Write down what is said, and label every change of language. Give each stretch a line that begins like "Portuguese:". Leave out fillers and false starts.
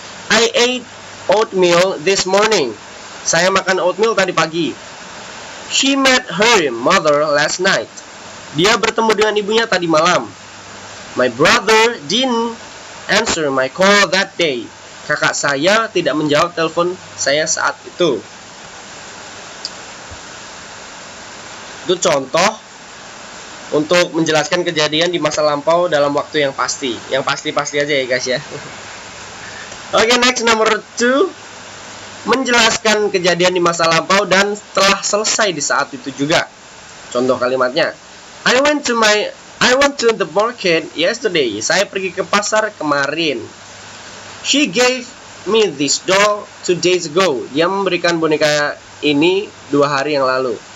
English: I ate oatmeal this morning.
Indonesian: Saya makan oatmeal tadi pagi.
English: She met her mother last night.
Indonesian: Dia bertemu dengan ibunya tadi malam.
English: My brother didn't answer my call that day.
Indonesian: Kakak saya tidak menjawab telepon saya saat itu. Itu contoh untuk menjelaskan kejadian di masa lampau dalam waktu yang pasti. Yang pasti-pasti aja ya guys ya. Oke, next nomor 2. Menjelaskan kejadian di masa lampau dan telah selesai di saat itu juga. Contoh kalimatnya.
English: I went to the market yesterday.
Indonesian: Saya pergi ke pasar kemarin.
English: She gave me this doll 2 days ago.
Indonesian: Dia memberikan boneka ini 2 hari yang lalu.